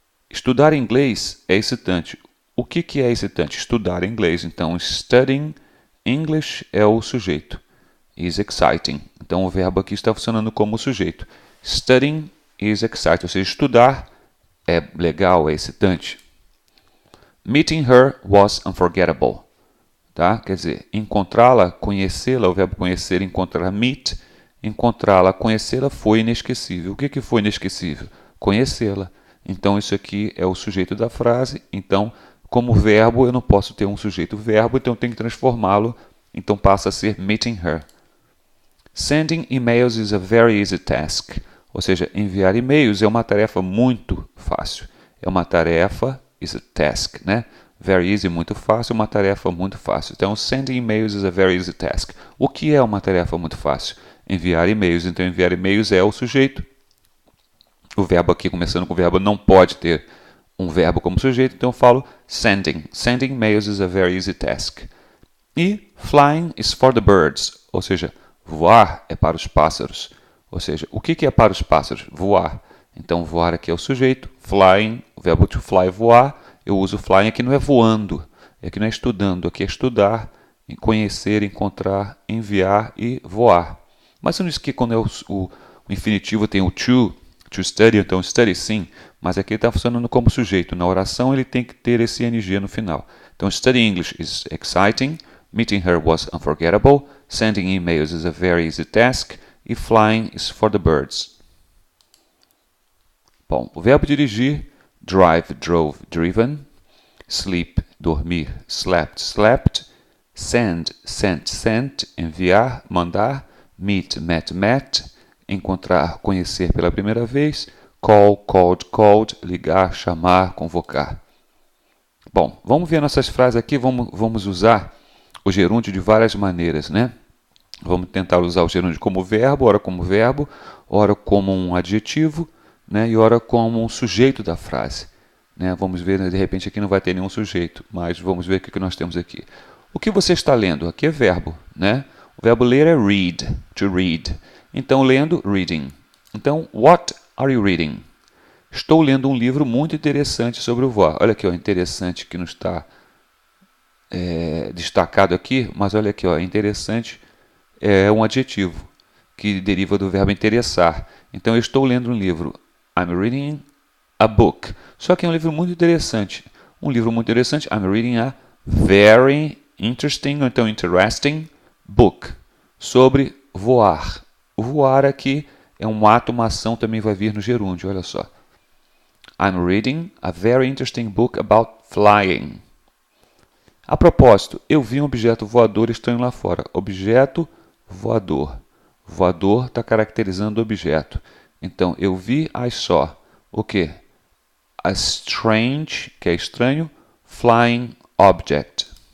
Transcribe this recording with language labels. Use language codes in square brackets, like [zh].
[pt] Estudar inglês é excitante. O que é excitante? Estudar inglês. Então, [en] studying English [pt] é o sujeito. [en] Is exciting. [pt] Então, o verbo aqui está funcionando como sujeito. [en] Studying is exciting. [pt] Ou seja, estudar é legal, é excitante. [en] Meeting her was unforgettable. [pt] Tá? Quer dizer, encontrá-la, conhecê-la, o verbo conhecer, encontrar, meet. Encontrá-la, conhecê-la foi inesquecível. O que foi inesquecível? Conhecê-la. Então, isso aqui é o sujeito da frase. Então, como verbo, eu não posso ter um sujeito-verbo, então eu tenho que transformá-lo. Então, passa a ser [en] meeting her. Sending emails is a very easy task. [pt] Ou seja, enviar e-mails é uma tarefa muito fácil. É uma tarefa, [en] is a task, [pt] né? [en] Very easy, [pt] muito fácil, uma tarefa muito fácil. Então, [en] sending emails is a very easy task. [pt] O que é uma tarefa muito fácil? Enviar e-mails. Então, enviar e-mails é o sujeito. O verbo aqui, começando com o verbo, não pode ter um verbo como sujeito, então eu falo sending. [en] Sending mails is a very easy task. [pt] E [en] flying is for the birds, [pt] ou seja, voar é para os pássaros. Ou seja, o que é para os pássaros? Voar. Então, voar aqui é o sujeito, flying, o verbo to fly, voar. Eu uso flying, aqui não é voando, aqui não é estudando, aqui é estudar, conhecer, encontrar, enviar e voar. Mas você não diz que quando é o infinitivo tem o [en] to study, [pt] então study sim, mas aqui ele está funcionando como sujeito. Na oração ele tem que ter esse ing no final. [en] Então, study English is exciting, meeting her was unforgettable, sending emails is a very easy task, e flying is for the birds. [pt] Bom, o verbo dirigir, drive, drove, driven, sleep, dormir, slept, slept, send, sent, sent, enviar, mandar, meet, met, met, encontrar, conhecer pela primeira vez, call, called, called, ligar, chamar, convocar. Bom, vamos ver nossas frases aqui, vamos usar o gerúndio de várias maneiras, né? Vamos tentar usar o gerúndio como verbo, ora como um adjetivo, né? E ora como um sujeito da frase. Né? Vamos ver, de repente aqui não vai ter nenhum sujeito, mas vamos ver o que nós temos aqui. O que você está lendo? Aqui é verbo, né? O verbo ler é read, to read. Então, lendo, reading. Então, [en] what are you reading? [pt] Estou lendo um livro muito interessante sobre o voar. Olha aqui, ó, interessante que não está destacado aqui, mas olha aqui, ó, interessante é um adjetivo que deriva do verbo interessar. Então, eu estou lendo um livro. [en] I'm reading a book. [pt] Só que é um livro muito interessante. Um livro muito interessante. [en] I'm reading a very interesting, [pt] ou então [en] interesting book. [pt] Sobre voar. O voar aqui é um ato, uma ação, também vai vir no gerúndio, olha só. [en] I'm reading a very interesting book about flying. [pt] A propósito, eu vi um objeto voador estranho lá fora. Objeto voador. Voador está caracterizando o objeto. Então, eu vi, [en] I saw. [pt] O quê? [en] A strange, [pt] que é estranho, [en] flying object.